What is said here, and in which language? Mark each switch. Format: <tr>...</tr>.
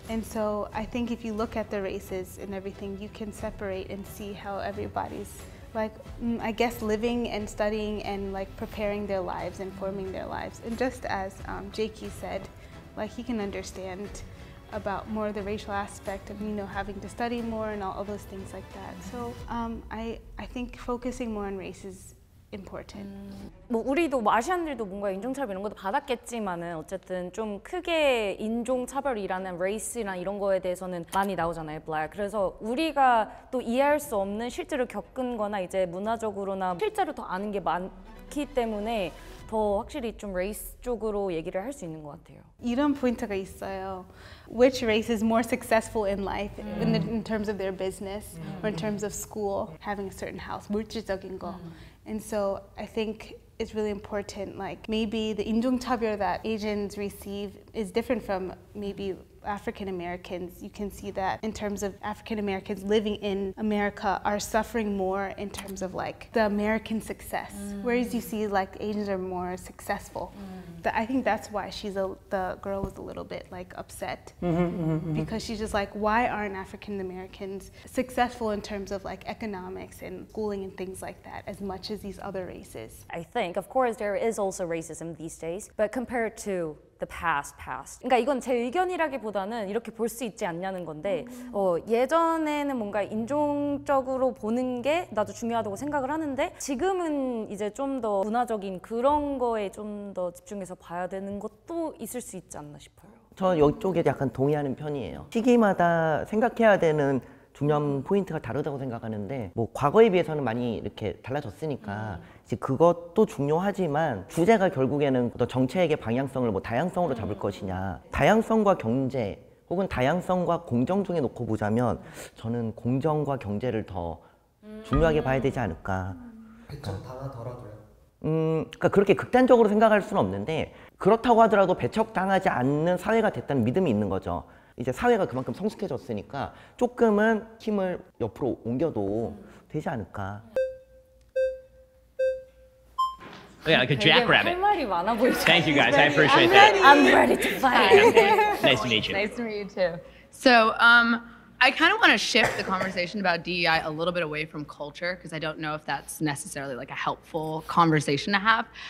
<en>And so I think if you look at the races and everything, you can separate and see how everybody's like, I guess living and studying and like preparing their lives and forming their lives. And just as Jakey said, like he can understand about more of the racial aspect of, you know, having to study more and all of those things like that. So I think focusing more on race is important.</en> <ko>뭐 우리도 뭐 아시안들도 뭔가 인종차별 이런 것도 받았겠지만은 어쨌든 좀 크게 인종차별이라는 race나 이런 거에 대해서는 많이 나오잖아요, black. 그래서 우리가 또 이해할 수 없는 실제로 겪은 거나 이제 문화적으로나 실제로 더 아는 게 많기 때문에 더 확실히 좀 race 쪽으로 얘기를 할 수 있는 것 같아요. 이런 포인트가 있어요.</ko> <en>Which race is more successful in life in terms of their business or in terms of school, having a certain house,</en> <ko>물질적인 거.</ko> <en>And so I think it's really important, like maybe the</en> <ko>인종차별</ko> <en>that Asians receive is different from maybe African Americans. You can see that in terms of African Americans living in America are suffering more in terms of like the American success, whereas you see like Asians are more successful. I think that's why the girl was a little bit like upset because she's just like, why aren't African Americans successful in terms of like economics and schooling and things like that as much as these other races? I think, of course, there is also racism these days, but compared to the past.</en> <ko>그러니까 이건 제 의견이라기보다는 이렇게 볼 수 있지 않냐는 건데 예전에는 뭔가 인종적으로 보는 게 나도 중요하다고 생각을 하는데 지금은 이제 좀 더 문화적인 그런 거에 좀 더 집중해서 봐야 되는 것도 있을 수 있지 않나 싶어요. 저 이쪽에 약간 동의하는 편이에요. 시기마다 생각해야 되는 중요한 포인트가 다르다고 생각하는데 뭐 과거에 비해서는 많이 이렇게 달라졌으니까 이제 그것도 중요하지만 주제가 결국에는 어떤 정책의 방향성을 뭐 다양성으로 잡을 것이냐, 다양성과 경제 혹은 다양성과 공정 중에 놓고 보자면 저는 공정과 경제를 더 중요하게 봐야 되지 않을까. 배척당하더라도요. 그러니까 그렇게 극단적으로 생각할 수는 없는데 그렇다고 하더라도 배척당하지 않는 사회가 됐다는 믿음이 있는 거죠. 이제 사회가 그만큼 성숙해졌으니까 조금은 힘을 옆으로 옮겨도 되지 않을까.</ko> <en>Yeah, like a jackrabbit.</en> <ko>할 말이 많아 보이죠.</ko> <en>Thank you guys, I appreciate that. I'm ready to fight. Nice to meet you. Nice to meet you too. So, I kind of want to shift the conversation about DEI a little bit away from culture because I don't know if that's necessarily like a helpful conversation to have.</en>